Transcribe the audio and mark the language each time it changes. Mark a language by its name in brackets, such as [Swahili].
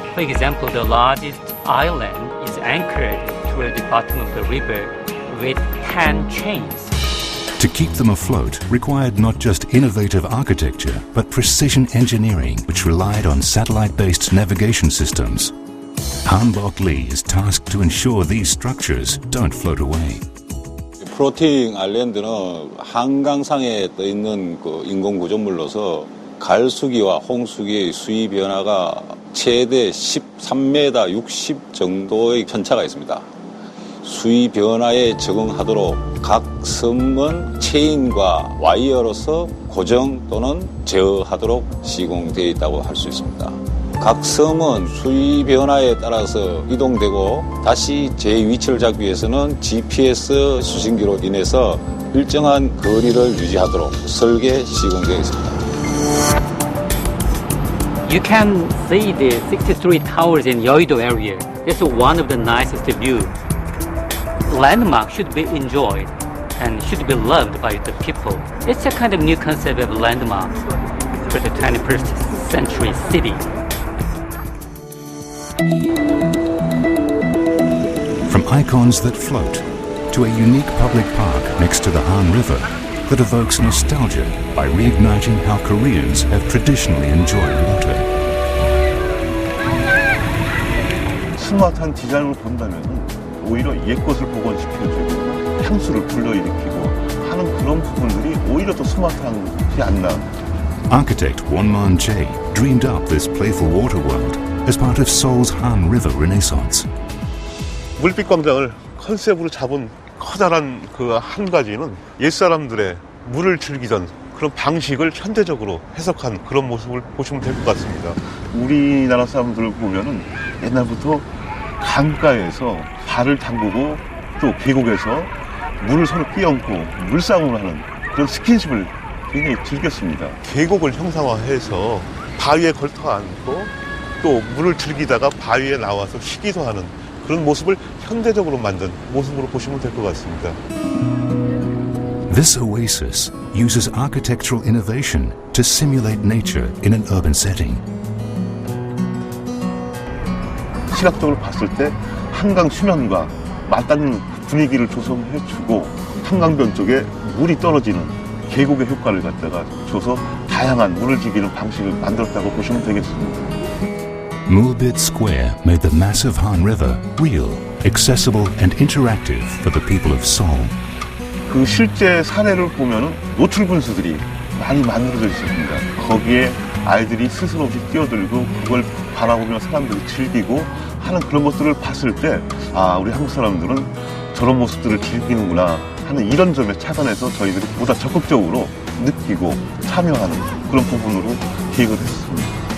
[English] For example, the largest island is anchored toward the bottom of the river with hand chains. To keep them afloat required not just innovative architecture, but precision engineering, which relied on satellite-based navigation systems. Hanbok Lee is tasked to ensure these structures don't float away. [Korean] 플로팅 아일랜드는 한강상에 떠 있는 그 인공 구조물로서 갈수기와 홍수기의 수위 변화가 최대 13m 60 정도의 편차가 있습니다. 수위 변화에 적응하도록 각 섬은 체인과 와이어로서 고정 또는 제어하도록 시공되어 있다고 할 수 있습니다. 각 섬은 수위 변화에 따라서 이동되고 다시 제 위치를 잡기 위해서는 GPS 수신기로 인해서 일정한 거리를 유지하도록 설계 시공되어 있습니다. [English] You can see the 63 towers in Yeouido area. It's one of the nicest views. Landmark should be enjoyed and should be loved by the people. It's a kind of new concept of landmark for the 21st century city. From icons that float to a unique public park next to the Han River that evokes nostalgia by reigniting how Koreans have traditionally enjoyed water. [Korean] 스마트한 디자인을 본다면 오히려 옛것을 복원시켜주고 향수를 불러일으키고 하는 그런 부분들이 오히려 더 스마트하지 않나. [English] Architect Wonman Jae dreamed up this playful water world as part of Seoul's Han River Renaissance. [Korean] 물빛 광장을 컨셉으로 잡은 커다란 그 한 가지는 옛사람들의 물을 즐기던 그런 방식을 현대적으로 해석한 그런 모습을 보시면 될 것 같습니다. 우리나라 사람들을 보면은 옛날부터 강가에서 발을 담그고 또 계곡에서 물을 서로 끼얹고 물싸움을 하는 그런 스킨십을 굉장히 즐겼습니다. 계곡을 형상화해서 바위에 걸터 앉고 또 물을 즐기다가 바위에 나와서 쉬기도 하는 그런 모습을 현대적으로 만든 모습으로 보시면 될 것 같습니다. [English] This oasis uses architectural innovation to simulate nature in an urban setting. [Korean] 시각적으로 봤을 때 한강 수면과 맞닿는 분위기를 조성해주고 한강변 쪽에 물이 떨어지는 계곡의 효과를 갖다가 줘서 다양한 물을 즐기는 방식을 만들었다고 보시면 되겠습니다. [English] Mulbit Square made the massive Han River real, accessible and interactive for the people of Seoul. [Korean] 그 실제 사례를 보면은 노출 분수들이 많이 만들어져 있습니다. 거기에 아이들이 스스로 없이 뛰어들고 그걸 바라보며 사람들이 즐기고 하는 그런 것들을 봤을 때 아, 우리 한국 사람들은 저런 모습들을 즐기는구나 하는 이런 점에 착안해서 저희들이 보다 적극적으로 느끼고 참여하는 그런 부분으로 기획을 했습니다.